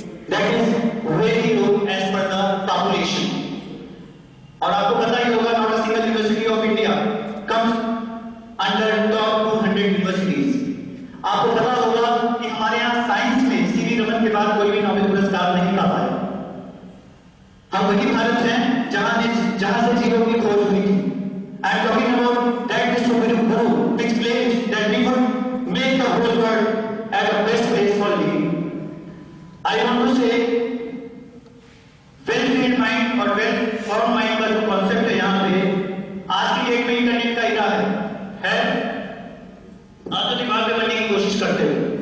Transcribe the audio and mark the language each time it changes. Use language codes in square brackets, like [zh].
[en] That is very low age पर the population. [hi] और आपको पता ही होगा, [en] Not a single university of India comes under top 200 universities. [hi] आपको पता होगा कि हमारे यहाँ साइंस में सीवी रमन के बाद कोई भी नोबेल पुरस्कार नहीं पा पाया। हम वही भारत हैं जहां से जीरो की खोज हुई थी। [en] I am talking about that Vishnu Guru, which claims that we could make the whole world at the best place for living. I want to say, well-filled mind [hi] और well-formed mind का जो concept है यहाँ पे, आज की date में internet का इरा है। आप तो दिमाग में बनने की कोशिश करते हो।